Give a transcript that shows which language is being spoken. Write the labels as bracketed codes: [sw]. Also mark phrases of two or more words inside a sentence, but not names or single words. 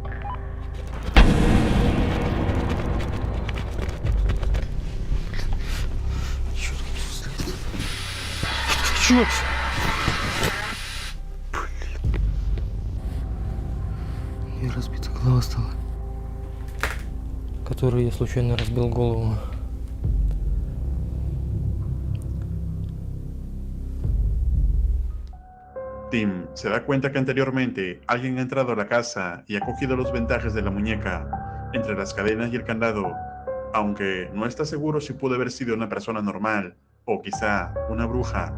[ru] Черт, след. Черт! И разбита голова стала, которой я случайно разбил голову. [es] Tim se da cuenta que anteriormente alguien ha entrado a la casa y ha cogido los vendajes de la muñeca entre las cadenas y el candado, aunque no está seguro si pudo haber sido una persona normal o quizá una bruja.